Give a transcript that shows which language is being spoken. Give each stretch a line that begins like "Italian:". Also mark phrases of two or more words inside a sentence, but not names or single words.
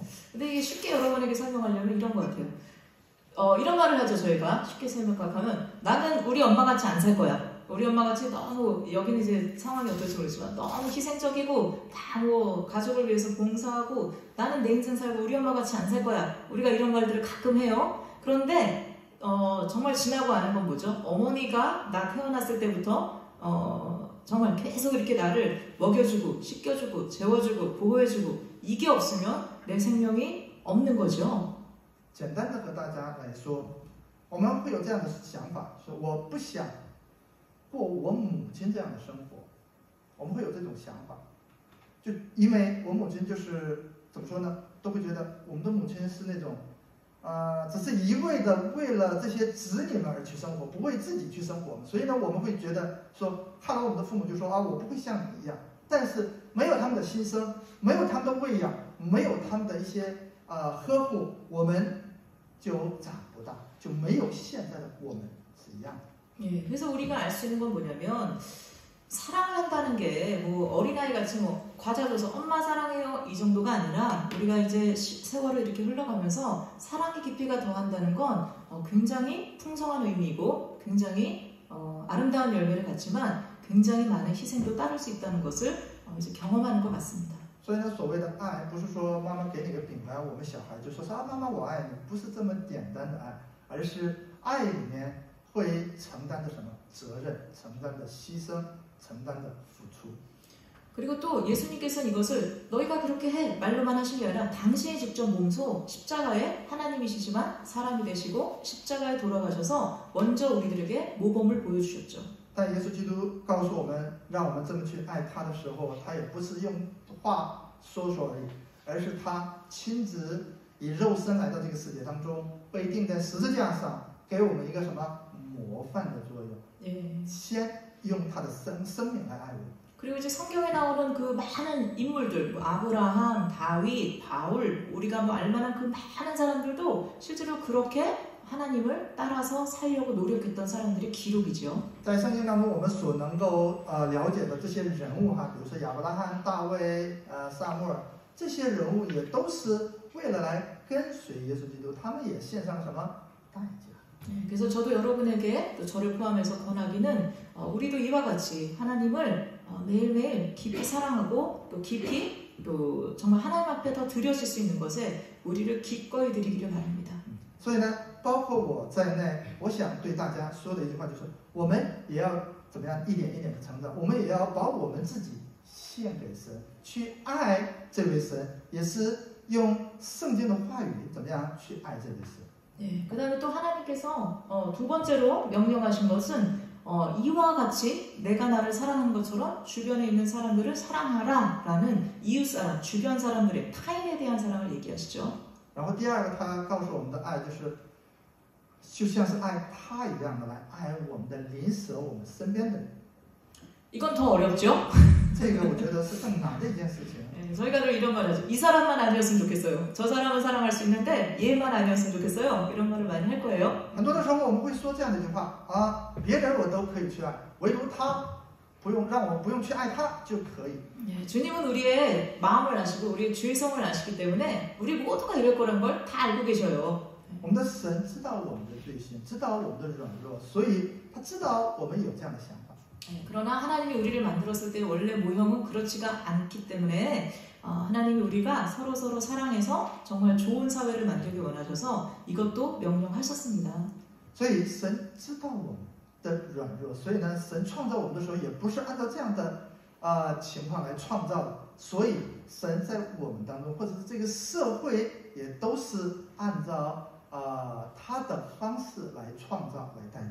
Korean: 근데 이게 쉽게 여러분에게 설명하려면 이런 것 같아요. 이런 말을 하죠, 저희가. 쉽게 생각하면 나는 우리 엄마같이 안 살 거야. 우리 엄마같이 너무 여기는 이제 상황이 어떨지 모르지만 너무 희생적이고 다 뭐 가족을 위해서 봉사하고 나는 내 인생 살고 우리 엄마같이 안 살 거야. 우리가 이런 말들을 가끔 해요. 그런데 정말 지나고 아는 건 뭐죠? 어머니가 나 태어났을 때부터 정말 계속 이렇게 나를 먹여주고 씻겨주고 재워주고 보호해주고 이게 없으면 내 생명이 없는 거죠.
Chinese: 简单的和大家来说，我们会有这样的想法，说我不想过我母亲这样的生活，我们会有这种想法，就因为我母亲就是怎么说呢，都会觉得我们的母亲是那种，只是一味的为了这些子女们而去生活，不为自己去生活，所以呢，我们会觉得说，看到我们的父母就说我不会像你一样，但是没有他们的牺牲，没有他们的喂养，没有他们的一些呵护，我们就长不大，就没有现在的我们是一样的。
Korean: 예, 그래서 우리가 알 수 있는 건 뭐냐면 사랑한다는 게 뭐 어린아이 같이 뭐 과자 줘서 엄마 사랑해요 이 정도가 아니라 우리가 이제 세월을 이렇게 흘러가면서 사랑의 깊이가 더한다는 건 굉장히 풍성한 의미이고 굉장히 아름다운 열매를 갖지만 굉장히 많은 희생도 따를 수 있다는 것을 이제 경험하는 것 같습니다.
Chinese: 所以呢，所谓的爱，不是说妈妈给你个饼干，我们小孩就说是啊，妈妈我爱你，不是这么简单的爱，而是爱里面会承担的什么责任，承担的牺牲，承担的付出。
Korean: 그리고 또 예수님께서는 이것을 너희가 그렇게 해 말로만 하신 게 아니라 당신이 직접 몸소 십자가에 하나님이시지만 사람이 되시고 십자가에 돌아가셔서 먼저 우리들에게 모범을 보여주셨죠.
Chinese: 但耶稣基督告诉我们，让我们这么去爱他的时候，他也不是用话说说而已，而是他亲自以肉身来到这个世界当中，被钉在十字架上，给我们一个什么模范的作用。
Korean: 예.
Chinese: 先用他的生命来爱我们。
Korean: 그리고 이제 성경에 나오는 그 많은 인물들, 뭐 아브라함, 다윗, 바울, 우리가 뭐 알만한 그 많은 사람들도 실제로 그렇게 하나님을 따라서 살려고 노력했던 사람들의 기록이죠.
Chinese: 在圣经当中，我们所能够了解的这些人物哈，比如说亚伯拉罕、大卫、撒母耳，这些人物也都是为了来跟随耶稣基督，他们也献上了什么代价？
Korean: 그래서 저도 여러분에게 또 저를 포함해서 권하기는 우리도 이와 같이 하나님을 매일매일 깊이 사랑하고 또 깊이 또 정말 하나님 앞에 더 드려질 수 있는 것에 우리를 기꺼이 드리기를 바랍니다.
Chinese: 所以呢，包括我在内，我想对大家说的一句话就是：我们也要怎么样一点一点的成长，我们也要把我们自己献给神，去爱这位神，也是用圣经的话语怎么样去爱这位神。
Korean: 네, 그 다음에 또 하나님께서 두 번째로 명령하신 것은 이와 같이 내가 나를 사랑하는 것처럼 주변에 있는 사람들을 사랑하라 라는 이웃사람, 주변 사람들의 타인에 대한 사랑을 얘기하시죠.
Chinese: 然后第二个，他告诉我们的爱就是，就像是爱他一样的来爱我们的邻舍，我们身边的人。
Korean: 이건 더 어렵죠?
Chinese: 这个我觉得是更难的一件事情。
Korean: 네, 저희가 늘 이런 말 하죠. 이 사람만 아니었으면 좋겠어요. 저 사람은 사랑할 수 있는데 얘만 아니었으면 좋겠어요. 이런 말을 많이 할 거예요.
Chinese: 很多的时候我们会说这样的一句话啊，别人我都可以去爱，唯独他不用让我不用去爱他就可以。
Korean: 네, 주님은 우리의 마음을 아시고 우리의 죄성을 아시기 때문에 우리 모두가 이럴 거란 걸 다 알고 계셔요.
Chinese: 我们的神知道我们的罪行，知道我们的软弱，所以他知道我们有这样的想法。
Korean: 그러나 하나님이 우리를 만들었을 때 원래 모형은 그렇지가 않기 때문에 하나님이 우리가 서로 사랑해서 정말 좋은 사회를 만들기 원하셔서 이것도 명령하셨습니다.
Chinese: 所以神知道我们的软弱，所以呢，神创造我们的时候也不是按照这样的情况来创造的，所以神在我们当中或者是这个社会也都是按照他的方式来创造来带领。